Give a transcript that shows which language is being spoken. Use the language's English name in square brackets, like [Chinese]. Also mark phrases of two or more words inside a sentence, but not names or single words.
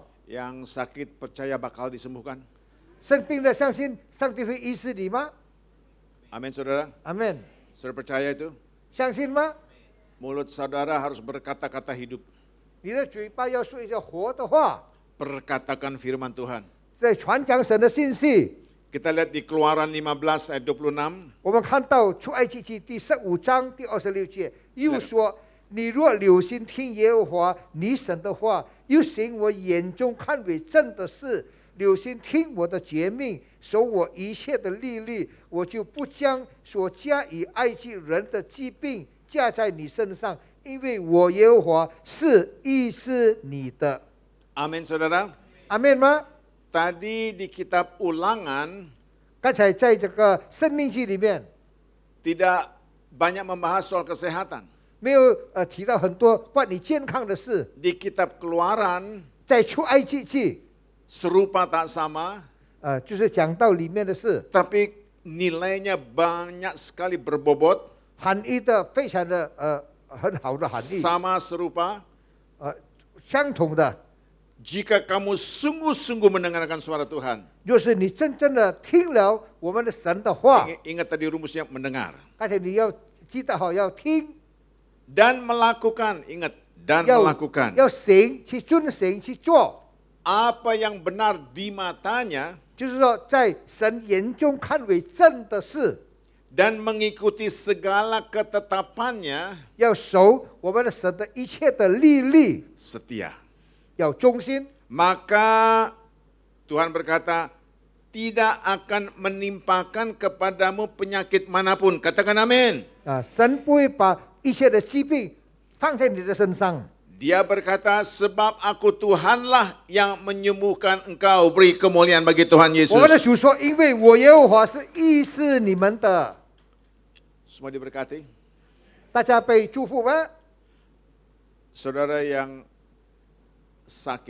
[Indonesian] Yang sakit percaya bakal disembuhkan. [Chinese] 生病的相信上帝会医治你吗？ [Indonesian] Amin saudara. [Chinese] 阿门。 [Indonesian] Saudara percaya itu? [Chinese] 相信吗？ [Indonesian] Mulut saudara harus berkata-kata hidup. [Chinese] 你的嘴巴要说一些活的话， [Indonesian] Perkatakan firman Tuhan. [Chinese] 在传讲神的信息。 [Indonesian] Kita lihat di Keluaran 15 ayat 26. [Chinese] 我们看到出埃及记第15章第26节，又说：你若留心听耶和华你神的话，又行我眼中看为正的事，留心听我的诫命，守我一切的律例，我就不将所加于埃及人的疾病加在你身上，因为我耶和华是医治你的。 [Indonesian] Amin saudara. [Chinese] 阿门吗？ [Indonesian] Tadi di kitab Ulangan [Chinese] 刚才在这个生命记里面， [Indonesian] tidak banyak membahas soal kesehatan. [Chinese] 没有提到很多关于健康的事。 [Indonesian] Di kitab Keluaran [Chinese] 在出埃及记， [Indonesian] serupa tak sama, [Chinese] 就是讲到里面的事， [Indonesian] tapi nilainya banyak sekali berbobot, [Chinese] 含义的非常的很好的含义， [Indonesian] sama serupa. [Chinese] 相同的。 [Indonesian] Jika kamu sungguh-sungguh mendengarkan suara Tuhan, [Chinese] 就是你真正的听了我们的神的话， [Indonesian] ingat tadi rumusnya mendengar [Chinese] 而且你要记得好，要听， [Indonesian] dan melakukan, ingat dan [Chinese] 要 [Indonesian] melakukan [Chinese] 要行，去遵行去做。 [Indonesian] apa yang benar di matanya [Chinese] 就是说，在神眼中看为正的事， [Indonesian] dan mengikuti segala ketetapannya [Chinese] 要守我们的神的一切的律例， [Indonesian] setia. [Chinese] 要忠心。 [Indonesian] Maka Tuhan berkata, tidak akan menimpakan kepadamu penyakit manapun. Katakan amin. [Chinese] 神不会把一切的疾病放在你的身上。 [Indonesian] Dia berkata, sebab aku Tuhanlah yang menyembuhkan engkau. Beri kemuliaan bagi Tuhan [Chinese] 我们的 Yesus. 主说：“因为我耶和华是医治你们的。 [Indonesian] Semua diberkati. ” [Chinese] 大家被祝福吗？ [Indonesian] Saudara yang sakit,